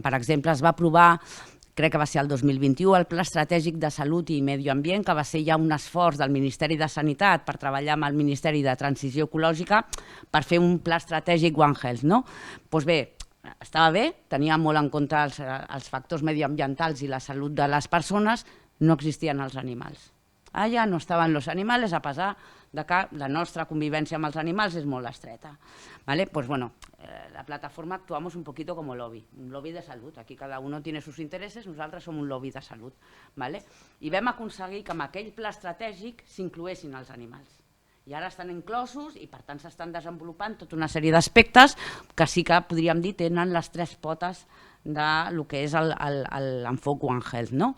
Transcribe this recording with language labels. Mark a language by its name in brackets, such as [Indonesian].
[Catalan] Per exemple, es va aprovar, crec que va ser el 2021, el Pla Estratègic de Salut i Medi Ambient, que va ser ja un esforç del Ministeri de Sanitat per treballar amb el Ministeri de Transició Ecològica per fer un pla estratègic One Health. Doncs bé, estava bé, tenia molt en compte els factors mediambientals i la salut de les persones, no existien els animals. Allà no estaven els animals, a pesar que la nostra convivència amb els animals és molt estreta. [Spanish] Pues bueno, la plataforma actuamos un poquito como lobby, un lobby de salud. Aquí cada uno tiene sus intereses, [Catalan] nosaltres som un lobby de salut. I vam aconseguir que en aquell pla estratègic s'incloessin els animals. I ara estan inclosos i per tant s'estan desenvolupant tota una sèrie d'aspectes que sí que podríem dir tenen les 3 potes del que és l'enfoc One Health.